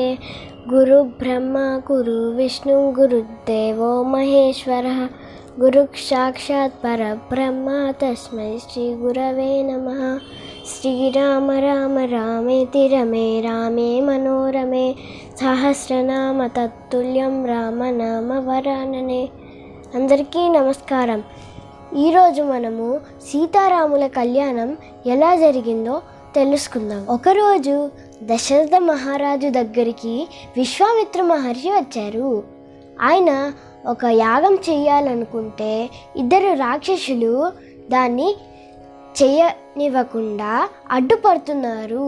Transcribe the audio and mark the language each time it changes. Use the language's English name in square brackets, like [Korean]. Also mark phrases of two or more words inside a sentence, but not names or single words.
[Sanskrit] गुरुब्रह्मा गुरुविष्णु गुरुदेवो महेश्वरः गुरुसाक्षात् परब्रह्म तस्मै श्रीगुरवे नमः। श्रीराम राम रामेति रमे रामे मनोरमे सहस्रनाम तत्तुल्यं रामनाम वरानने। [Telugu] అందరికీ నమస్కారం. ఈరోజు మనము సీతారాముల కళ్యాణం ఎలా జరిగిందో తెలుసుకుందాం. ఒకరోజు దశరథ మహారాజు దగ్గరికి విశ్వామిత్ర మహర్షి వచ్చారు. ఆయన ఒక యాగం చేయాలనుకుంటే ఇద్దరు రాక్షసులు దాన్ని చేయనివ్వకుండా అడ్డుపడుతున్నారు.